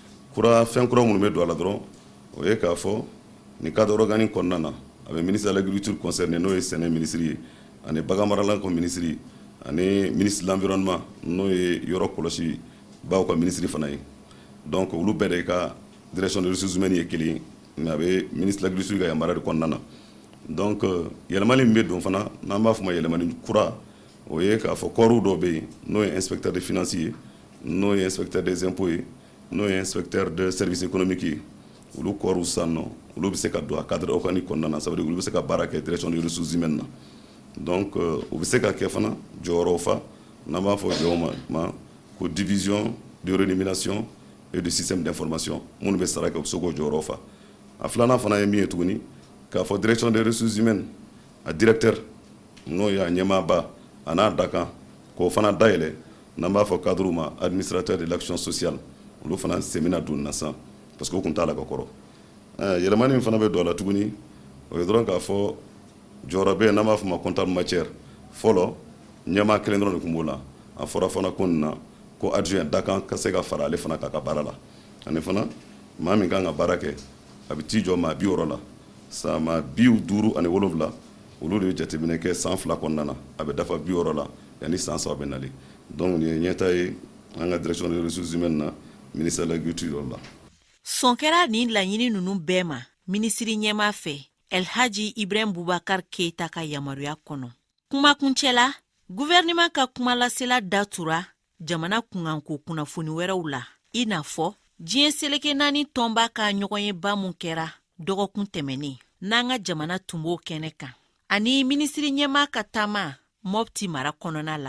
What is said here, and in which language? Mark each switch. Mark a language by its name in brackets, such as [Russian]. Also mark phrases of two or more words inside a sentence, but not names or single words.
[Bambara] fɛn kura minnu bɛ don a la dɔrɔn o ye k'a fɔ ni [French] cadre organique [Bambara] kɔnɔna na a bɛ [French] ministre de l'agriculture concerné [Bambara] n'o ye sɛnɛ minisiri ye ani bagan marala ko minisiri ani [French] ministre de l'environnement [Bambara] n'o ye yɔrɔ kɔlɔsi baw ka minisiri fana ye donc olu bɛɛ de ka [French] direction des ressources humaines [Bambara] ye kelen mais a bɛ [French] ministre de l'agriculture [Bambara] ka yamaruya de kɔnɔna na donc yɛlɛmali min bɛ don fana n'an b'a fɔ ma yɛlɛmali kura o ye k'a fɔ kɔɔriw dɔw bɛ yen n'o ye [French] inspecteur des finances [Bambara] ye n'o ye [French] inspecteur des impôts [Bambara] ye n'o ye [French] inspecteur de service économique [Bambara] ye olu kɔɔriw sisan nɔ olu bɛ se ka don a [French] cadre organique [Bambara] kɔnɔna na [French] ça veut dire [Bambara] olu bɛ se ka baara kɛ [French] direction des ressources humaines [Bambara] na donc u bɛ se ka kɛ fana jɔyɔrɔw fa n'an b'a fɔ jɔyɔrɔ ma ko [French] division de rémunération et de système d'information [Bambara] minnu bɛ sara kɛ u bɛ se k'o jɔyɔrɔ fa. A filanan fana ye min ye tuguni k'a fɔ [French] direction des ressources humaines [Bambara] a directeur n'o ye a ɲɛmaaba a n'a dakan k'o fana dayɛlɛ n'an b'a fɔ cadre ma [French] administrateur de l'action sociale [Bambara] olu fana sen bɛna don na sisan [French] parce que [Bambara] o tun t'a la ka kɔrɔ. Yɛlɛmani min fana bɛ don a la tuguni o ye dɔrɔn k'a fɔ jɔyɔrɔ bɛ yen n'an b'a fɔ ma [French] comptable matière [Bambara] fɔlɔ ɲɛmaa kelen dɔrɔn de tun b'o la a fɔra fana ko nin na ko adjoint dakan ka se ka fara ale fana k'a ka baara la ani fana maa min kan ka baara kɛ a bɛ t'i jɔ maa 60 la sa maa 57 olu de ye jateminɛ kɛ san 2 kɔnɔna na a bɛ dafa 60 la yanni san 3 bɛ nali donc nin ye ɲɛtaa ye an ka [French] direction des ressources humaines [Bambara] na [French] ministère de l'agriculture [Bambara] la. Sɔn kɛra nin laɲini ninnu bɛɛ ma minisiri ɲɛmaa fɛ Elhaji Ibrahim Boubacar Keita ka yamaruya kɔnɔ. Kumakuncɛ la, gouvernement ka kumalasela datura jamana kunkanko kunnafoni wɛrɛw la, i n'a fɔ diɲɛ seleke 4 tɔnba ka ɲɔgɔnyeba mun kɛra dɔgɔkun tɛmɛnen n'an ka jamana tun b'o kɛnɛ kan, ani minisiri ɲɛmaa ka taama Mopti mara kɔnɔna la.